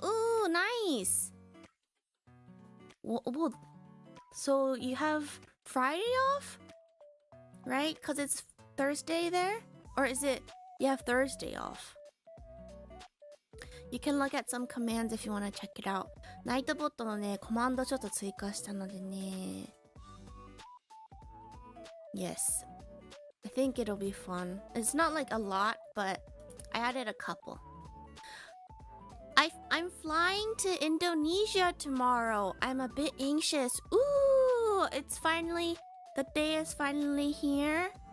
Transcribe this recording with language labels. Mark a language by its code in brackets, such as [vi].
[en] Ooh, nice. Well, so you have Friday off? Right? Because it's Thursday there? Or is it you have Thursday off? You can look at some commands if you want to check it out. [ja] Nightbot のね、コマンドちょっと追加したのでね。 [en] Yes. I think it'll be fun. It's not like a lot, but I added a couple. I'm flying to Indonesia tomorrow. I'm a bit anxious. Ooh, the day is finally here.